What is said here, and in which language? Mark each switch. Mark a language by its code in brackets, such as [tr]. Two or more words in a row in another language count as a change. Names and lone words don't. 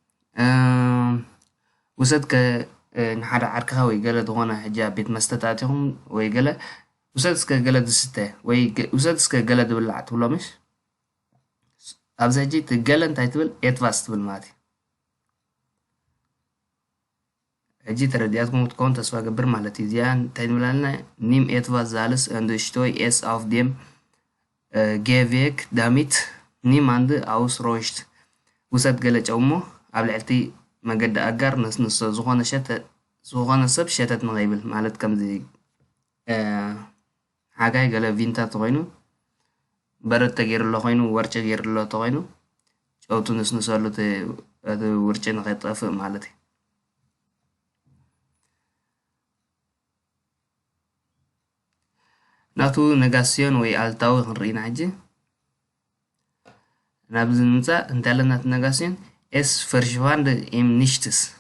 [ti] ውሰድ ንሓደ ዓርክኻ ወይ ገለ ዝኾነ ሕጂ ኣብ ቤት መስተታት ኢኹም ወይ ገለ ውሰድ እስከ ገለ ዝስተ ወይ ውሰድ እስከ ገለ ዝብላዕ ትብሎምሽ። ኣብዚ ሕጂ እቲ ገለ እንታይ ትብል ኤትቫስ ትብል ማለት እዩ። ሕጂ ተረዲኣትኩም ክትከውን ተስፋ ገብር ማለት እዩ። እዚኣ እንታይ ንብል ኣለና [de] Nimm etwas Salz und streu es auf dem Gehweg damit niemand ausrutscht. [ti] ውሰድ ገለጨው እሞ ኣብ ልዕልቲ መገዲ ኣጋር ነስንሶ ዝኾነ ሰብ ሸተት ንኸይብል ማለት ከምዚ ሓጋይ ገለ ቪንታት ኮይኑ በረድ ተገይሩሎ ኮይኑ ወርጨ ገይሩሎ ተኮይኑ ጨውቱ ነስንሰሉ እቲ ውርጭ ንኸይጠፍእ ማለት እዩ። ናቱ ነጋሲዮን ወይ ኣልታዊ ክንርኢና ሕጂ ናብዚ ንምፃእ እንታይ ኣለና እቲ ነጋሲዮን [de] Es verschwand im Nichts.